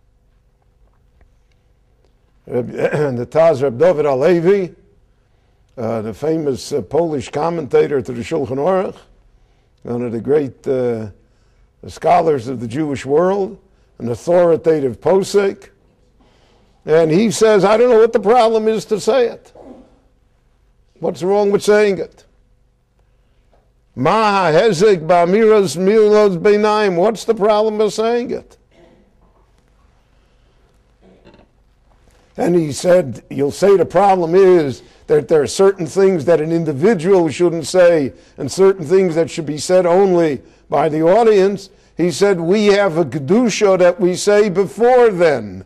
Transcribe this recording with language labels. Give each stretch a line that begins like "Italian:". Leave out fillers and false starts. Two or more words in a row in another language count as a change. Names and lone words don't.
English: The Taz Reb David Halevi, the famous Polish commentator to the Shulchan Aruch, one of the great scholars of the Jewish world, an authoritative posek, and he says, I don't know what the problem is to say it. What's wrong with saying it?
Hebrew: מה היזק באמירת מילות ביניים.
English: What's the problem of saying it? And he said, you'll say the problem is that there are certain things that an individual shouldn't say and certain things that should be said only by the audience. He said, we have a Kedusha that we say before then.